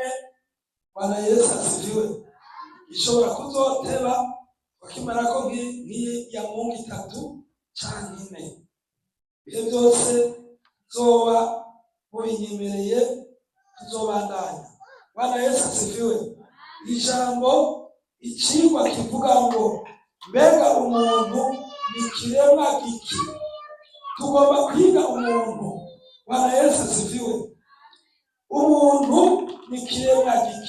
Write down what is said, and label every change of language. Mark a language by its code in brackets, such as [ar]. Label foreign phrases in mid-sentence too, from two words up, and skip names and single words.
[sw] Bwana Yesu asifiwe. [rn] Ishobora kuzoteba bakimara ko nk'iyi ya mungu 3 canke 4. Ibyo byose zoba mubinyemereye tuzobandanya. [sw] Bwana Yesu asifiwe. [rn] Ijambo ikigwa kivuga ngo mbega umuntu ni kiremwa giki. Tugomba kwiga umuntu. [sw] Bwana Yesu asifiwe. [rn] Umuntu ni kiremwa giki.